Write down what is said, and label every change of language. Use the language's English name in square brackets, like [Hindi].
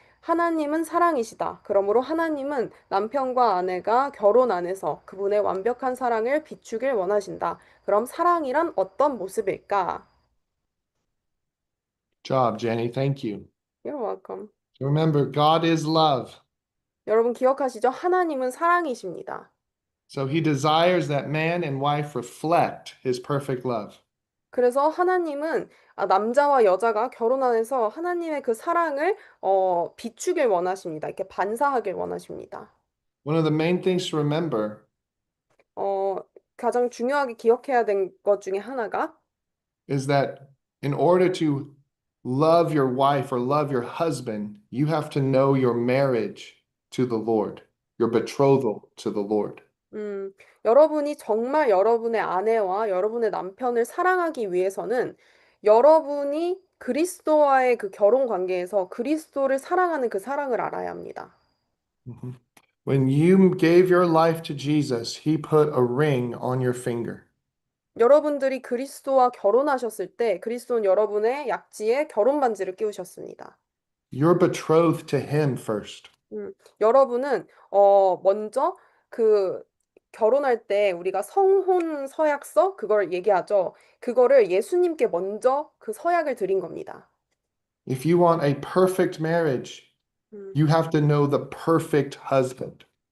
[Korean] 하나님은 사랑이시다. 그러므로 하나님은 남편과 아내가 결혼 안에서 그분의 완벽한 사랑을 비추길 원하신다. 그럼 사랑이란 어떤 모습일까? [English] Job, Jenny. Thank you. You're welcome. Remember, God is love. [Korean] 여러분 기억하시죠? 하나님은 사랑이십니다. [English] So he desires that man and wife reflect his perfect love. [Korean] 그래서 하나님은 남자와 여자가 결혼 안에서 하나님의 그 사랑을 비추길 원하십니다. 이렇게 반사하길 원하십니다. [English] One of the main things to remember [Korean] 어, 가장 중요하게 기억해야 될 것 중에 하나가 [English] is that in order to love your wife or love your husband, you have to know your marriage to the Lord, your betrothal to the Lord. [Korean] 여러분이 정말 여러분의 아내와 여러분의 남편을 사랑하기 위해서는 여러분이 그리스도와의 그 결혼 관계에서 그리스도를 사랑하는 그 사랑을 알아야 합니다. Mhm. [English] When you gave your life to Jesus, he put a ring on your finger. [Korean] 여러분들이 그리스도와 결혼하셨을 때 그리스도는 여러분의 약지에 결혼 반지를 끼우셨습니다. [English] You're betrothed to him first. [Korean] 여러분은 먼저 그 결혼할 때 우리가 성혼 서약서 그걸 얘기하죠. 그거를 예수님께 먼저 그 서약을 드린 겁니다. [English] If you want a perfect marriage, 음, you have to know the perfect husband.